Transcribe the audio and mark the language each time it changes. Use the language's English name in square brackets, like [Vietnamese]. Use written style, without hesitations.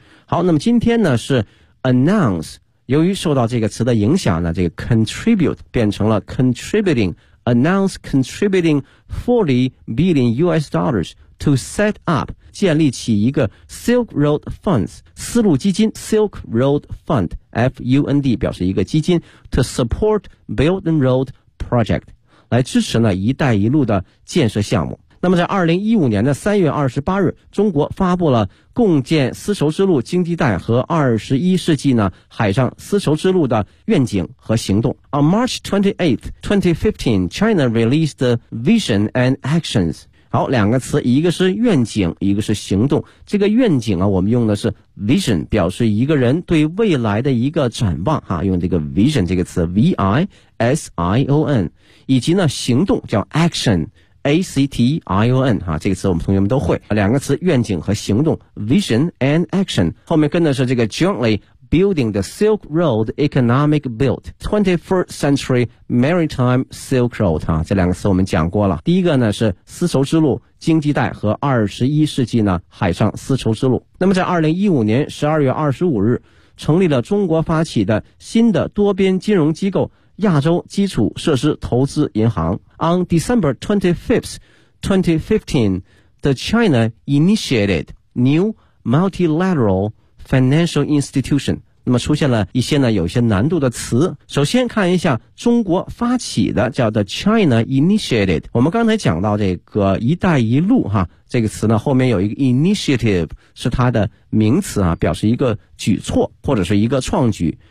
[Chinese] 好，那么今天呢是 announce, 由于受到这个词的影响呢这个 contribute 变成了 contributing, [English] announce contributing $40 billion to set up, [Chinese] 建立起一个 Silk Road Funds, 丝路基金 Silk Road Fund, F-U-N-D, 表示一个基金 [English] to support Belt and Road Project, [Chinese] 来支持呢一带一路的建设项目。那么在2015年的3月28日中国发布了共建丝绸之路经济带和21世纪呢海上丝绸之路的愿景和行动。 [English] On March 28th, 2015, China released the vision and actions。 [Chinese] 好，两个词，一个是愿景，一个是行动。这个愿景啊，我们用的是 vision, 表示一个人对未来的一个展望哈，用这个 vision 这个词 V-I-S-I-O-N, 以及呢行动叫 action,A-C-T-I-O-N, 啊，这个词我们同学们都会。两个词，愿景和行动 , [English] vision and action, [Chinese] 后面跟的是这个 [English] jointly building the Silk Road [Chinese] Economic Belt, 21st Century Maritime Silk Road, 啊，这两个词我们讲过了。第一个呢是丝绸之路经济带和21世纪呢海上丝绸之路。那么在2015年12月25日成立了中国发起的新的多边金融机构亚洲基础设施投资银行。 [English] On December 25th, 2015, the China initiated new multilateral financial institution. [Chinese] 那么出现了一些呢有些难度的词。首先看一下中国发起的叫做 China initiated。我们刚才讲到这个一带一路哈，这个词呢后面有一个 initiative, 是它的名词啊，表示一个举措或者是一个创举。